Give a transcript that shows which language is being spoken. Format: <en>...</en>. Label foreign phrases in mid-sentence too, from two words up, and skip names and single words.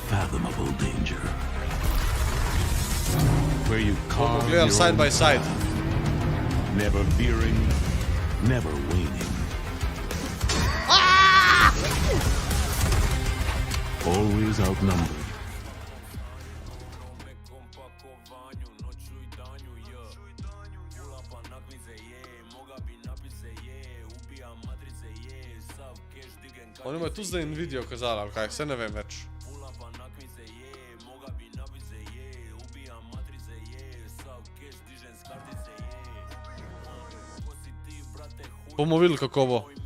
<sl>Bomo gledali</sl> <en>side by side. Never veering, never waning. Always outnumbered.</en> <sl>Oni imajo tu zdaj Nvidia kazali, ali kaj, vse ne vem več. Bomo videli, kako bo.</sl>